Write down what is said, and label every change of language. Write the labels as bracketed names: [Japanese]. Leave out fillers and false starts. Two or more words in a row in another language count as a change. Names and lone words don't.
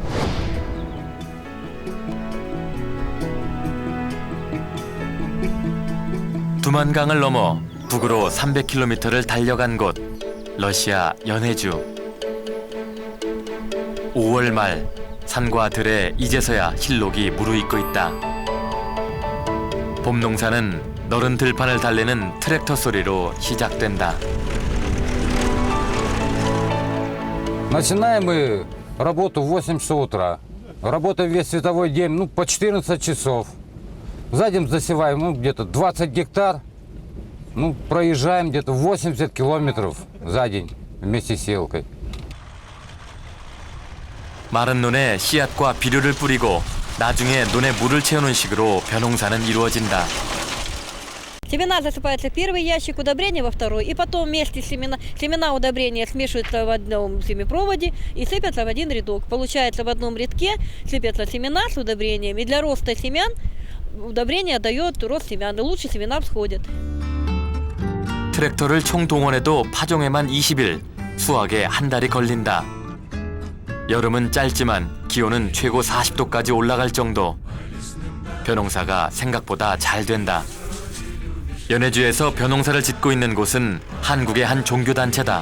[Korean] 두만강을 넘어 북으로 300km를 달려간 곳, 러시아 연해주. 5월 말 산과 들에 이제서야 힐록이 무르익고 있다. 봄 농사는 너른 들판을 달리는 트랙터 소리로 시작된다. [Russian] Начинаем мы работу в 8 часов утра. Работаем весь световой день, по 14 часов. За день засеваем где-то 20 гектар. Проезжаем где-то 80 километров за день вместе с сеялкой. [Korean] 마른 논에 씨앗과 비료를 뿌리고 나중에 논에 물을 채우는 식으로 벼농사는 이루어진다. [Russian] Семена засыпаются в первый ящик, удобрения во второй, и потом вместе семена удобрения смешиваются в одном семипроводе и сыпятся в один рядок. Получается, в одном рядке сыпятся семена с удобрением, и для роста семян удобрение дает рост семян, и лучше семена всходят. [Korean] 트랙터를 총동원해도 파종에만 20일, 수확에 한 달이 걸린다. 여름은 짧지만 기온은 최고 40도까지 올라갈 정도. 벼농사가 생각보다 잘 된다. 연해주에서 벼농사를 짓고 있는 곳은 한국의 한 종교단체다.